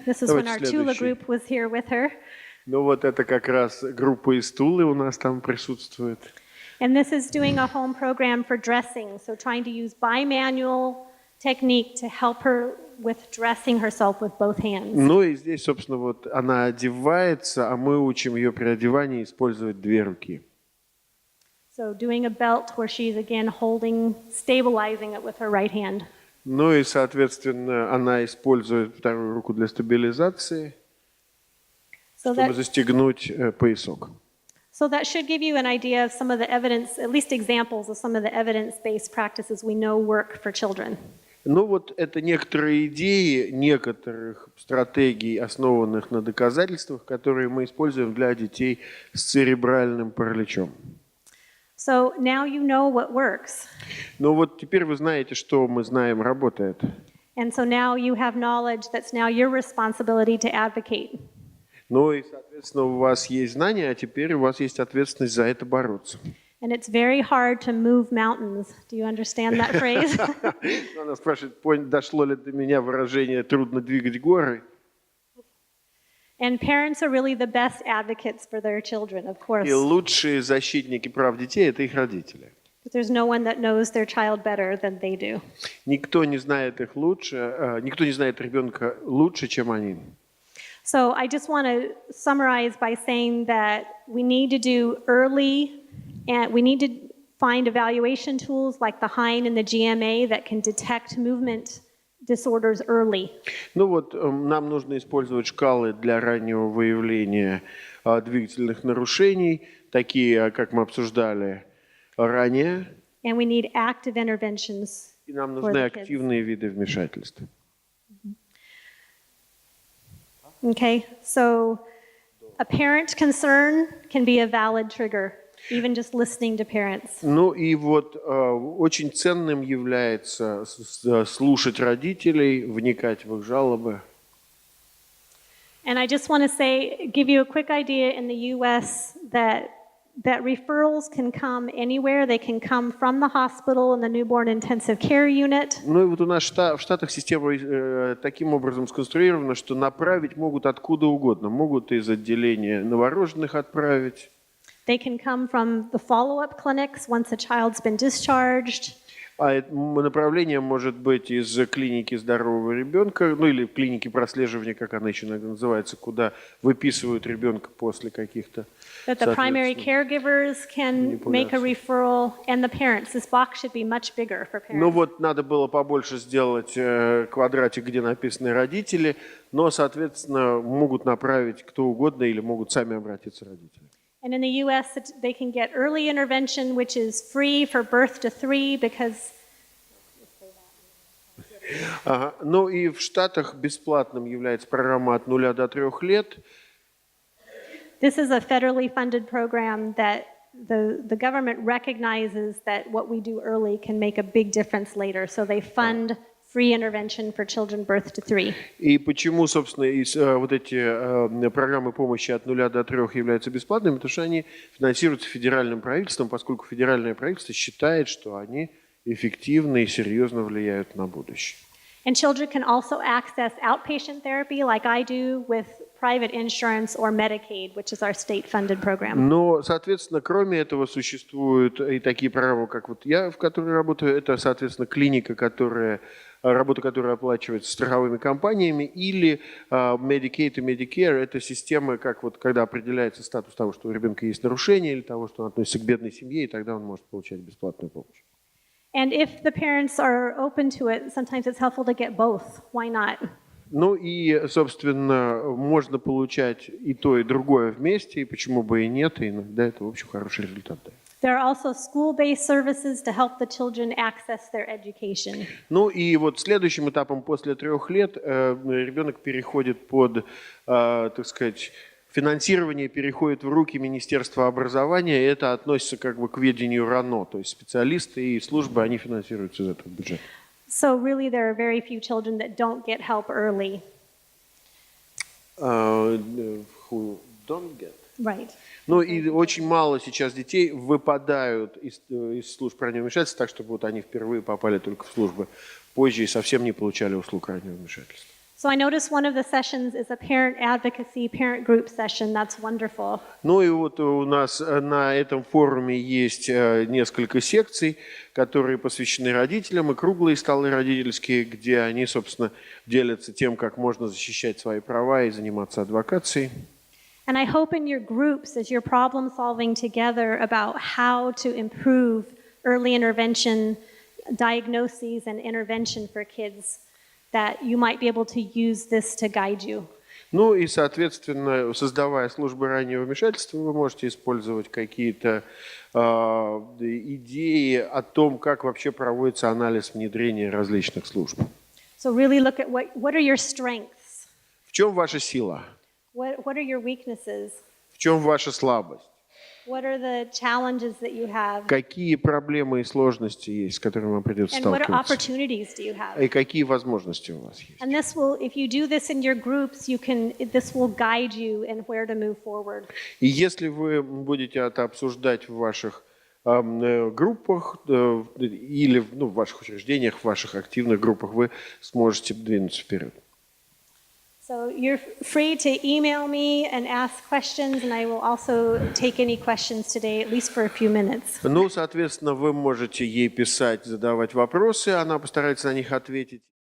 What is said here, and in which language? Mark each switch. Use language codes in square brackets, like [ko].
[en] This is when our Tula group was here with her. [ru] Ну вот это как раз группа из Тулы у нас там присутствует. [en] And this is doing a home program for dressing, so trying to use bimanual technique to help her with dressing herself with both hands. [ru] Ну и здесь, собственно, вот она одевается, а мы учим ее при одевании использовать две руки. [en] So doing a belt where she's again stabilizing it with her right hand. [ru] Ну и, соответственно, она использует вторую руку для стабилизации, чтобы застегнуть поясок. [en] So that should give you an idea of some of the evidence, at least examples of some of the evidence-based practices we know work for children. [ru] Ну вот это некоторые идеи, некоторых стратегий, основанных на доказательствах, которые мы используем для детей с церебральным параличом. [en] So now you know what works. [ru] Ну вот теперь вы знаете, что мы знаем работает. [en] And so now you have knowledge that's now your responsibility to advocate. [ru] Ну и, соответственно, у вас есть знания, а теперь у вас есть ответственность за это бороться. [en] And it's very hard to move mountains. Do you understand that phrase? [ru] Она спрашивает, дошло ли до меня выражение «трудно двигать горы». [en] And parents are really the best advocates for their children, of course. [ru] И лучшие защитники прав детей – это их родители. [en] But there's no one that knows their child better than they do. [ru] Никто не знает их лучше, никто не знает ребенка лучше, чем они. [en] So I just want to summarize by saying that we need to do early, and we need to find evaluation tools like the Hein and the GMA that can detect movement disorders early. [ru] Ну вот, нам нужно использовать шкалы для раннего выявления двигательных нарушений, такие, как мы обсуждали ранее. [en] And we need active interventions. [ru] И нам нужны активные виды вмешательств. [en] Okay, so a parent concern can be a valid trigger, even just listening to parents. [ru] Ну и вот очень ценным является слушать родителей, вникать в их жалобы. [en] And I just want to say, give you a quick idea in the U.S. that referrals can come anywhere. They can come from the hospital and the newborn intensive care unit. [ru] Ну и вот у нас в Штатах система таким образом сконструирована, что направить могут откуда угодно. Могут из отделения новорожденных отправить. [en] They can come from the follow-up clinics once a child's been discharged. [ru] А направление может быть из клиники здорового ребенка, ну или клиники прослеживания, как она еще иногда называется, куда выписывают ребенка после каких-то. [en] That the primary caregivers can make a referral, and the parents. This box should be much bigger for parents. [ru] Ну вот надо было побольше сделать квадратик, где написаны родители, но, соответственно, могут направить кто угодно или могут сами обратиться родители. [en] And in the U.S., they can get early intervention, which is free for birth to 3, because... [ru] Ага. Ну и в Штатах бесплатным является программа от 0 до 3 лет. [en] This is a federally funded program that the government recognizes that what we do early can make a big difference later. So they fund free intervention for children birth to 3. [ru] И почему, собственно, вот эти программы помощи от 0 до 3 являются бесплатными? Потому что они финансируются федеральным правительством, поскольку федеральное правительство считает, что они эффективно и серьезно влияют на будущее. [en] And children can also access outpatient therapy like I do with private insurance or Medicaid, which is our state-funded program. [ru] Но, соответственно, кроме этого существуют и такие программы, как вот я, в которой работаю, это, соответственно, клиника, работа, которая оплачивается страховыми компаниями, или Medicaid и Medicare, это системы, как вот когда определяется статус того, что у ребенка есть нарушение, или того, что он относится к бедной семье, и тогда он может получать бесплатную помощь. [en] And if the parents are open to it, sometimes it's helpful to get both. Why not? [ru] Ну и, собственно, можно получать и то, и другое вместе, и почему бы и нет, и иногда это, в общем, хороший результат дает. [en] There are also school-based services to help the children access their education. [ru] Ну и вот следующим этапом после 3 лет ребенок переходит под, так сказать, финансирование переходит в руки Министерства образования, и это относится как бы к ведению РАНО, то есть специалисты и службы, они финансируются из этого бюджета. [en] So really there are very few children that don't get help early. Who don't get? Right. [ru] Ну и очень мало сейчас детей выпадают из служб раннего вмешательства, так чтобы вот они впервые попали только в службы позже и совсем не получали услуг раннего вмешательства. [en] So I noticed one of the sessions is a parent advocacy, parent group session. That's wonderful. [ru] Ну и вот у нас на этом форуме есть несколько секций, которые посвящены родителям, и круглые столы родительские, где они, собственно, делятся тем, как можно защищать свои права и заниматься адвокацией. [en] And I hope in your groups, as you're problem solving together about how to improve early intervention, diagnoses and intervention for kids, that you might be able to use this to guide you. [ru] Ну и, соответственно, создавая службы раннего вмешательства, вы можете использовать какие-то идеи о том, как вообще проводится анализ внедрения различных служб. [en] So really look at what are your strengths? [ru] В чем ваша сила? [en] What are your weaknesses? [ru] В чем ваша слабость? [en] What are the challenges that you have? [ru] Какие проблемы и сложности есть, с которыми вам придется [en] And what [ru] сталкиваться? [en] opportunities do you have? [ru] И какие возможности у вас есть? [en] And this will, if you do this in your groups, this will guide you in where to move forward. [ru] И если вы будете это обсуждать в ваших группах или в ваших учреждениях, в ваших активных группах, вы сможете двинуться вперед. [en] So you're free to email me and ask questions, and I will also take any questions today, at least for a few minutes. [ru] Ну, соответственно, вы можете ей писать, задавать вопросы, она постарается на них ответить.